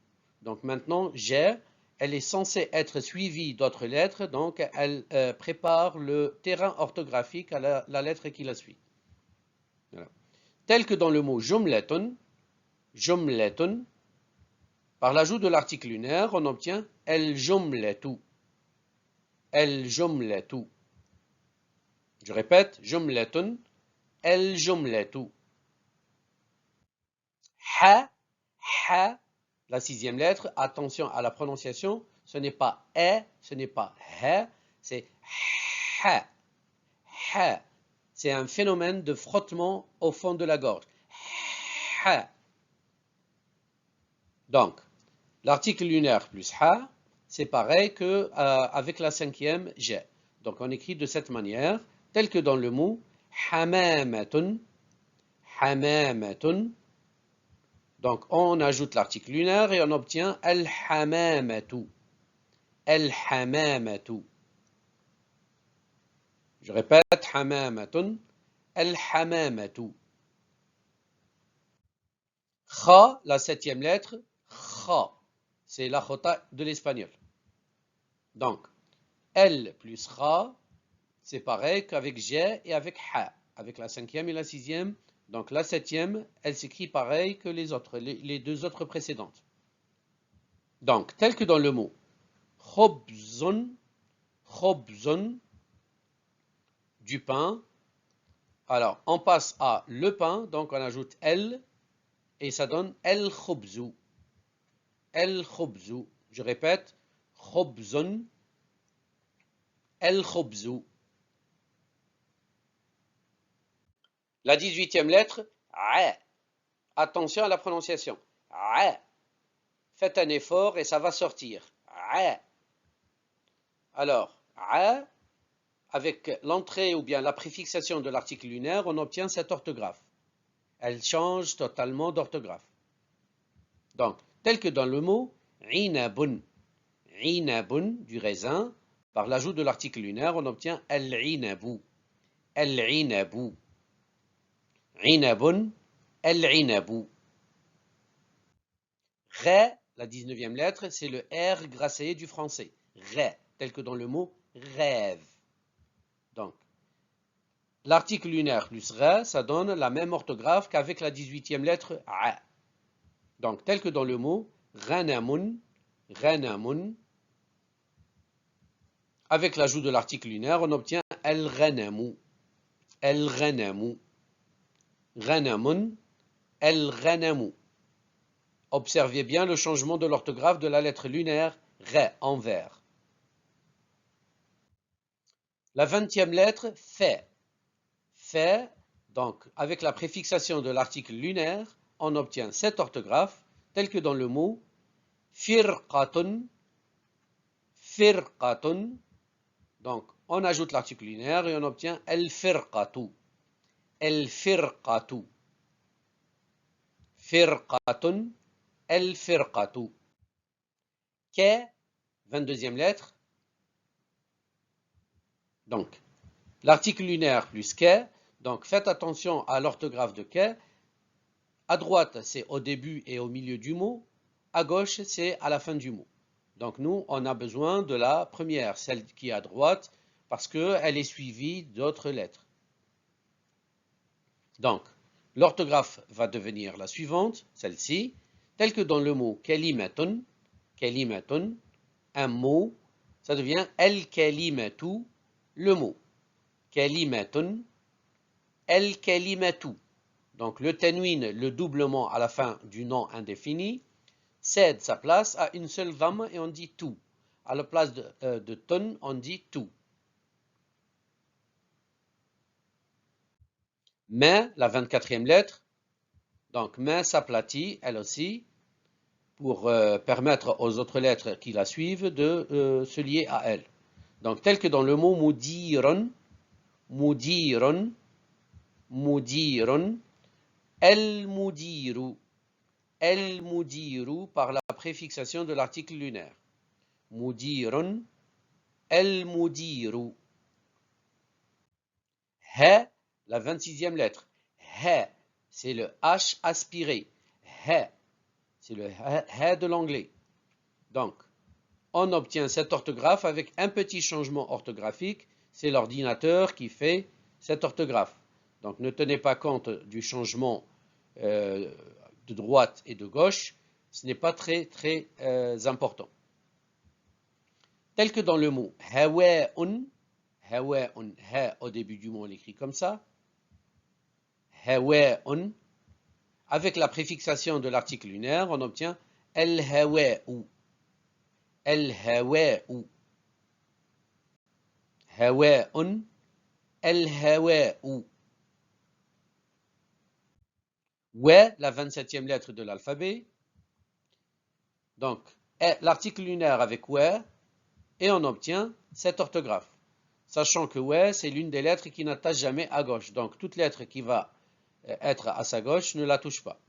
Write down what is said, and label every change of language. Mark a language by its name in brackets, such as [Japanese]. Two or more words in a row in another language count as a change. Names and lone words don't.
[French] Donc, maintenant, J, elle est censée être suivie d'autres lettres, donc elle prépare le terrain orthographique à la lettre qui la suit. Voilà. Tel que dans le mot [Arabic] جملةٌ، جملةٌ, [French] par l'ajout de l'article lunaire, on obtient el-jumlatu. El-jumlatu. Je répète, [Arabic] جملةٌ، الجملةُ. حاء، حاء, [French] la sixième lettre, attention à la prononciation, ce n'est pas e, ce n'est pas he, c'est [Arabic] حاء، حاء. [French] c'est un phénomène de frottement au fond de la gorge. Ha. Donc, l'article lunaire plus ha, c'est pareil que avec la cinquième G. Donc, on écrit de cette manière, tel que dans le mot [Arabic] حمامةٌ، حمامةٌ. [French] Donc, on ajoute l'article lunaire et on obtient al-hamamatu. Al-hamamatu. Je répète, [Arabic] حمامةٌ، الحمامةُ. [French] Kha, la septième lettre, kha, c'est la chota de l'espagnol. Donc, L plus kha, c'est pareil qu'avec J et avec ha, avec la cinquième et la sixième. Donc, la septième, elle s'écrit pareil que les autres, les deux autres précédentes. Donc, tel que dans le mot [Arabic] خبزٌ، خبزٌ, [French] du pain. Alors, on passe à le pain, donc on ajoute L, et ça donne [Arabic] الخبزُ. الخبزُ. [French] Je répète, [Arabic] خبزٌ، الخبزُ. [French] La 18e lettre, a. Attention à la prononciation. A. Faites un effort et ça va sortir. A. Alors, a, avec l'entrée ou bien la préfixation de l'article lunaire, on obtient cette orthographe. Elle change totalement d'orthographe. Donc, tel que dans le mot [Arabic] عنبٌ، عنبٌ, [French] du raisin, par l'ajout de l'article lunaire, on obtient [Arabic] العنبُ، العنبُ، عنبٌ، العنبُ. [French] Ré, la 19e lettre, c'est le R gracé du français. Ré, tel que dans le mot rêve. Donc, l'article lunaire plus ré, ça donne la même orthographe qu'avec la 18e lettre a. Donc, tel que dans le mot [Arabic] غنمٌ، غنمٌ, [French] avec l'ajout de l'article lunaire, on obtient [Arabic] الغنمُ، الغنمُ، غنمٌ، الغنمُ. [French] Observez bien le changement de l'orthographe de la lettre lunaire ré en vert. La 20e lettre, fait. Fait, donc avec la préfixation de l'article lunaire, on obtient cette orthographe telle que dans le mot [Arabic] فرقةٌ، فرقةٌ. [French] Donc on ajoute l'article lunaire et on obtient [Arabic] الفرقةُ، الفرقةُ، فرقةٌ، الفرقةُ. [French] Ke, 22e lettre. Donc, l'article lunaire plus ke, donc faites attention à l'orthographe de ke. À droite, c'est au début et au milieu du mot. À gauche, c'est à la fin du mot. Donc nous, on a besoin de la première, celle qui est à droite, parce qu'elle est suivie d'autres lettres. Donc, l'orthographe va devenir la suivante, celle-ci, telle que dans le mot [Arabic] كلمةٌ، كلمةٌ, [French] un mot, ça devient el-kalimatu, le mot. [Arabic] كلمةٌ، الكلمةُ. [French] Donc le tanwin, le doublement à la fin du nom indéfini, cède sa place à une seule dhamma et on dit tout. À la place de ton, on dit tout. Mais, la 24e lettre, donc mais s'aplatit, elle aussi, pour permettre aux autres lettres qui la suivent de se lier à elle. Donc tel que dans le mot [Arabic] مديرٌ، مديرٌ، مديرٌ، المديرُ، المديرُ [French] par la préfixation de l'article lunaire. [Arabic] مديرٌ، المديرُ. [French] He, la 26e lettre. He, c'est le H aspiré. He, c'est le he de l'anglais. Donc, on obtient cette orthographe avec un petit changement orthographique. C'est l'ordinateur qui fait cette orthographe. Donc, ne tenez pas compte du changement de droite et de gauche. Ce n'est pas très important. Tel que dans le mot [Arabic] هواءٌ، هواءٌ, [French] ha au début du mot on l'écrit comme ça, hawa'un, avec la préfixation de l'article lunaire, on obtient [Arabic] الهواءُ، الهواءُ، هواءٌ، الهواءُ. [French] Ouais, la 27e lettre de l'alphabet. Donc, l'article lunaire avec ouais, et on obtient cette orthographe. Sachant que ouais, c'est l'une des lettres qui n'attache jamais à gauche. Donc, toute lettre qui va être à sa gauche ne la touche pas.